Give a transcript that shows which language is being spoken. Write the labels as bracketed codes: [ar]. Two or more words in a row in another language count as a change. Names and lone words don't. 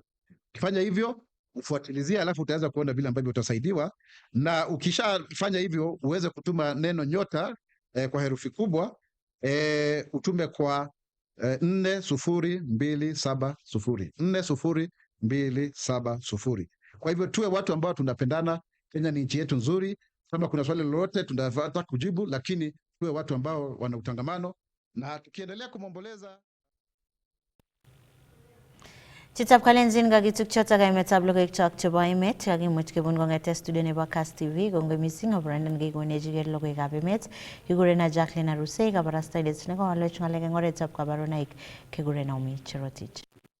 [sw] Ukifanya hivyo ufuatilizia, alafu utaweza kuona vile ambavyo utasaidiwa, na ukishafanya hivyo uweze kutuma neno nyota kwa herufi kubwa utume kwa 40270 40270. Kwa hivyo tuwe watu ambao tunapendana. Kenya ni nchi yetu nzuri, kama kuna swali lolote tunataka kujibu, lakini tuwe watu ambao wana utangamano, na tukiendelea kumomboleza [kln] Chitab kalenjin kakituk chotok kaimetab logoiwek chok chebo emet kakimuch kebun kong'ete studio nebo Kass TV. Kongoi missing obranden kekonechigei logoiwekab emet. Kigurena Jacqueline Arusei, kabarastaindet nekowalwech ng'alek eng oretab kabarunoik kigurena Umi Cherotich.